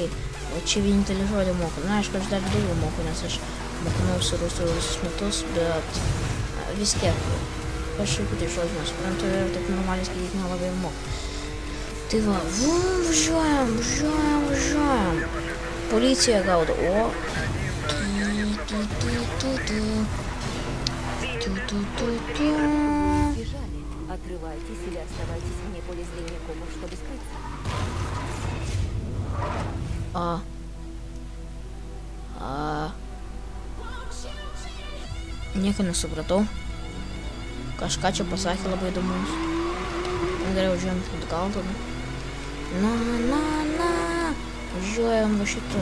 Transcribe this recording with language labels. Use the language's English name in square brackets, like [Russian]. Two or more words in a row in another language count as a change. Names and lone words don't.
[Lithuanian] O čia vienintelį žodį moku. Aišku, aš dar daugiau moku, nes aš mokinausi rusų visus metus, bet vis tiek aš šaiputį žodžių nesuprantu ir taip normaliai skaityti nelabai moku. Tai va, važiuojam. Policija gaudo. [Russian] Открывайтесь или оставайтесь вне поля зрения копов, чтобы скрыться. [Lithuanian] Nieko nesupratau. Kažką čia pasakė labai įdomus. Gerai, važiuojam atgal tada. Važiuojam va šitą.